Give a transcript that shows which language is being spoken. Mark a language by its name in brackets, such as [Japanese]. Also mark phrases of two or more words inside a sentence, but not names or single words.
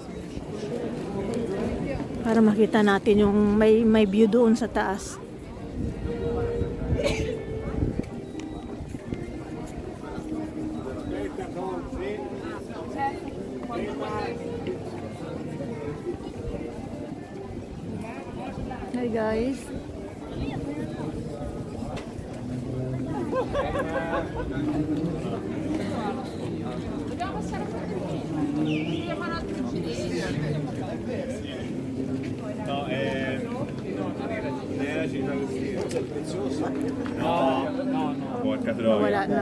[Filipino] Para makita natin yung may view doon sa taas. [English] Hi guys. [Italian] No, nera ci sta così. No, no, no. Porca troia. [Filipino] Wala na.